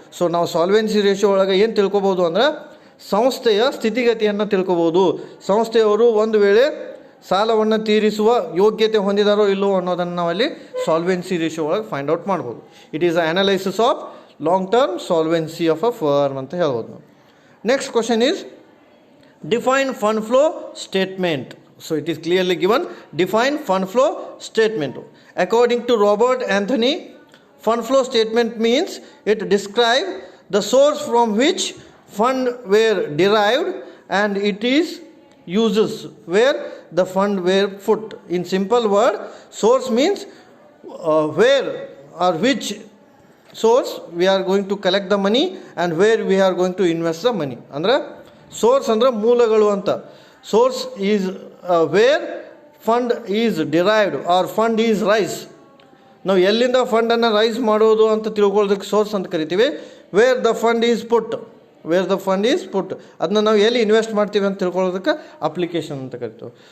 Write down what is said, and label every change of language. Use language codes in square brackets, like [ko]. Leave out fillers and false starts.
[kn] So ನಾವು solvency ratio ಒಳಗೆ ಏನು ತಿಳ್ಕೊಬೋದು ಅಂದ್ರೆ ಸಂಸ್ಥೆಯ ಸ್ಥಿತಿಗತಿಯನ್ನು ತಿಳ್ಕೊಬೋದು. ಸಂಸ್ಥೆಯವರು ಒಂದು ವೇಳೆ ಸಾಲವನ್ನು ತೀರಿಸುವ ಯೋಗ್ಯತೆ ಹೊಂದಿದಾರೋ ಇಲ್ಲವೋ ಅನ್ನೋದನ್ನು ನಾವಲ್ಲಿ ಸಾಲ್ವೆನ್ಸಿ ರೇಷಿಯೋ ಒಳಗೆ ಫೈಂಡ್ ಔಟ್ ಮಾಡ್ಬೋದು. [en] it is a analysis of long term solvency of a firm [kn] ಅಂತ ಹೇಳ್ಬೋದು ನಾವು. [en] Next question is define fund flow statement. So it is clearly given, define fund flow statement. According to Robert Anthony, fund flow statement means it describes the source from which fund were derived and it is uses where the fund were put. In simple word, source means where or which source we are going to collect the money and where we are going to invest the money. Andra [kn] source ಅಂದರೆ ಮೂಲಗಳು ಅಂತ. [en] Source is where fund is derived or fund is raise. [kn] ನಾವು ಎಲ್ಲಿಂದ ಫಂಡನ್ನು rice ಮಾಡೋದು ಅಂತ ತಿಳ್ಕೊಳ್ಳೋದಕ್ಕೆ source ಅಂತ ಕರಿತೀವಿ. [en] where the fund is put, [kn] wear the fund is ಪುಟ್ ಅದನ್ನ ನಾವು ಎಲ್ಲಿ ಇನ್ವೆಸ್ಟ್ ಮಾಡ್ತೀವಿ ಅಂತ ತಿಳ್ಕೊಳ್ಳೋದಕ್ಕೆ ಅಪ್ಲಿಕೇಶನ್ ಅಂತ ಕರಿತೀವಿ.